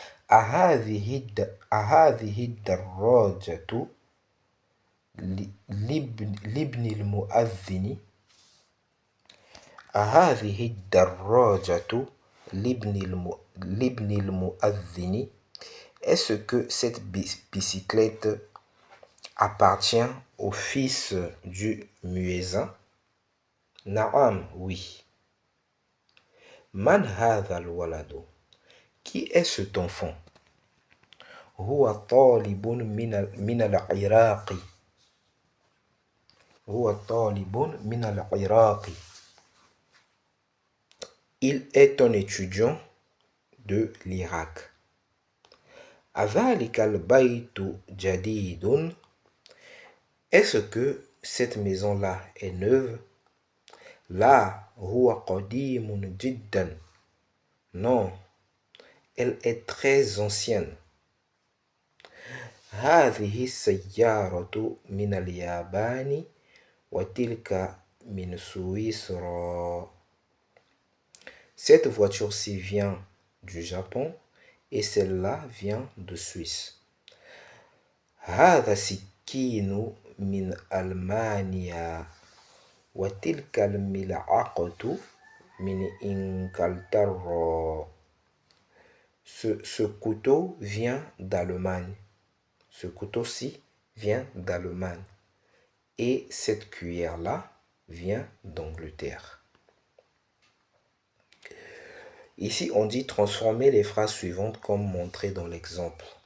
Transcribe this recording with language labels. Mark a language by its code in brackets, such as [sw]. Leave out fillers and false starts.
[ar] أهذه الدراجة لابن المؤذن. هذه الدراجة لابن المؤذن. [fr] Est-ce que cette bicyclette appartient au fils du muezzin? [ar] Naam, [fr] oui. [ar] Man hadha al-waladu. [fr] Qui est cet enfant? [ar] هو طالب من العراق. هو طالب من العراق. [fr] Il est un étudiant de l'Irak. [ar] أذلك البيت جديد. [fr] Est-ce que cette maison-là est neuve? [ar] لا هو قديم جدا. [fr] Non, elle est très ancienne. [ar] هذه السيارة من اليابان وتلك من سويسرا. [fr] Cette voiture-ci vient du Japon et celle-là vient de Suisse. [ar] هذا سكين من ألمانيا وتلك الملعقة من إنجلترا. [fr] Ce couteau vient d'Allemagne. Ce couteau-ci vient d'Allemagne. Et cette cuillère-là vient d'Angleterre. Ici, on dit transformer les phrases suivantes comme montré dans l'exemple.